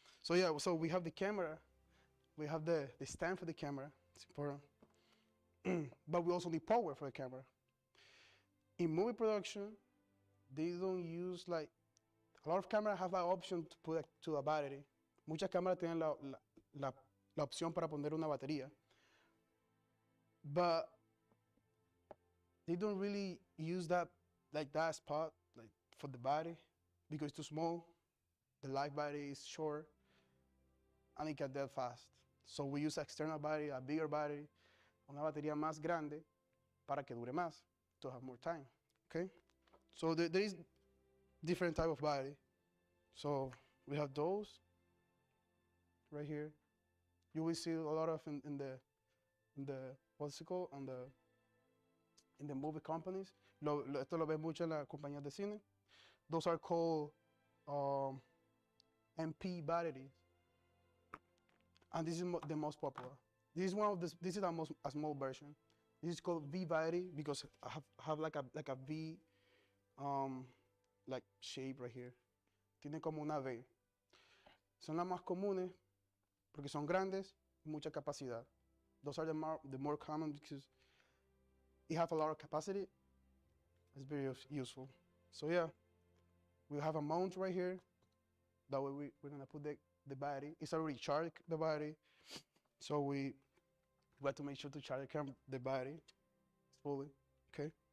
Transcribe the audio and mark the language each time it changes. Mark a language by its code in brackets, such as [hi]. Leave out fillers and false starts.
[en] So yeah, so we have the camera, we have the stand for the camera. It's important, but we also need power for the camera. In movie production, they don't use like a lot of cameras have that option to put to a battery. [es] Muchas cámaras tienen la opción para poner una batería. [en] But they don't really use that spot like for the battery because it's too small. The live battery is short and it can dead fast. So we use external battery, a bigger battery, [es] una batería más grande para que dure más, [en] to have more time. Okay? So there is different type of battery. So we have those right here. You will see a lot of in the what's it called in the movie companies. [es] Esto lo ves mucho en las compañías de cine. [en] Those are called MP batteries, and this is the most popular. This is a small version. This is called V variety because I have like a V like shape right here. [es] Tiene como una V. Son las más comunes porque son grandes y mucha capacidad. [en] Those are the more common because it have a lot of capacity. It's very useful. So yeah, we have a mount right here. That way we're gonna put the battery. It's already charged, the battery. So we have to make sure to charge the battery fully. Okay.